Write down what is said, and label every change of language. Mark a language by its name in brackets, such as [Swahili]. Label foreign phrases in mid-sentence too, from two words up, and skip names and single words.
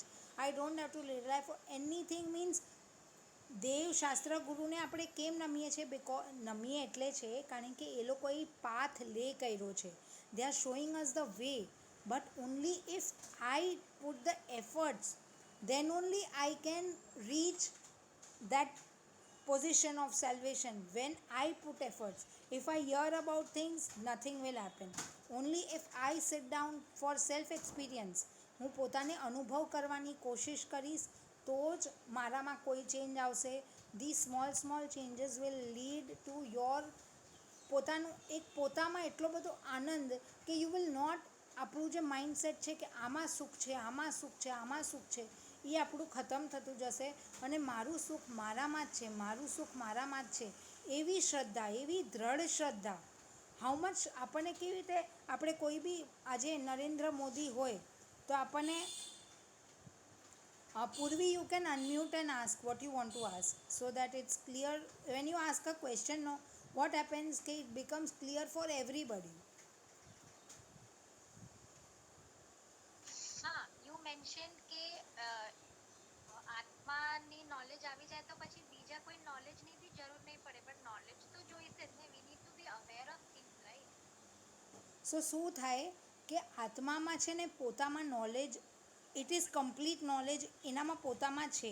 [English] I don't have to rely for anything. [Gujarati] મીન્સ દેવ શાસ્ત્ર ગુરુને આપણે કેમ નમીએ છીએ? નમીએ એટલે છે કારણ કે એ લોકોએ પાથ લે કર્યો છે. [English] They are showing us the way. But only if I put the efforts, then only I can reach that position of salvation. When I put efforts, if I hear about things, nothing will happen. Only if I sit down for self experience, [Gujarati] હું પોતાને અનુભવ કરવાની કોશિશ કરીશ તો જ મારામાં કોઈ ચેન્જ આવશે. [English] the small changes will lead to your [Gujarati] પોતાનું એક પોતામાં એટલો બધો આનંદ કે [English] you will not, [Gujarati] આપણું જે માઇન્ડસેટ છે કે આમાં સુખ છે, આમાં સુખ છે, આમાં સુખ છે, એ એ આપણું ખતમ થતું જશે અને મારું સુખ મારામાં જ છે, મારું સુખ મારામાં જ છે એવી શ્રદ્ધા, એવી દ્રઢ શ્રદ્ધા. [English] how much [Gujarati] આપણને કેવી રીતે આપણે કોઈ બી આજે નરેન્દ્ર મોદી હોય તો આપણને [English] Purvi, you can unmute and ask what you want to ask so that it's clear. When you ask a question, no, what happens? It becomes clear for everybody. [Gujarati] હા, [English] you mention [Gujarati] કે આત્માની નોલેજ આવી જાય તો પછી બીજા કોઈ નોલેજની બી જરૂર નહીં પડે, [English] but knowledge [Gujarati] તો જોઈશે જ ને. [English] We need to be aware of things, right? [Gujarati] સો શું થાય કે આત્મામાં છે ને પોતામાં નોલેજ, [English] it is complete knowledge [Gujarati] એનામાં પોતામાં છે.